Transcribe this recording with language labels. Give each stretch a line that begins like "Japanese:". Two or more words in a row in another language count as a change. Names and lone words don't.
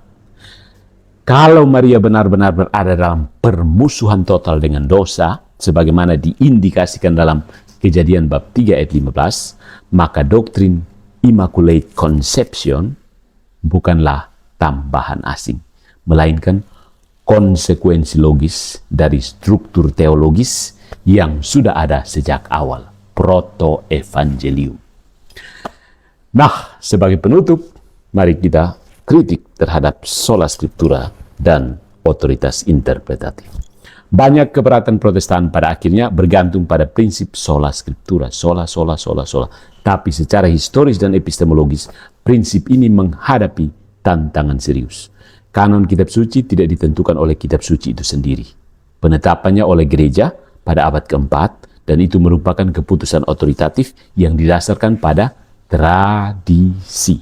Indonesian: Kalau Maria benar-benar berada dalam permusuhan total dengan dosa, sebagaimana diindikasikan dalam Kejadian bab 3 ayat 15, maka doktrin
English: Immaculate Conception
Indonesian: bukanlah tambahan asing, melainkan konsekuensi logis dari struktur teologis yang sudah ada sejak awal, proto-evangelium. Nah, sebagai penutup, mari kita kritik terhadap
Latin: sola scriptura
Indonesian: dan otoritas interpretatif. Banyak keberatan Protestan pada akhirnya bergantung pada prinsip
Latin: sola scriptura, sola.
Indonesian: Tapi secara historis dan epistemologis, prinsip ini menghadapi tantangan serius. Kanon kitab suci tidak ditentukan oleh kitab suci itu sendiri. Penetapannya oleh gereja pada abad keempat, dan itu merupakan keputusan otoritatif yang didasarkan pada tradisi.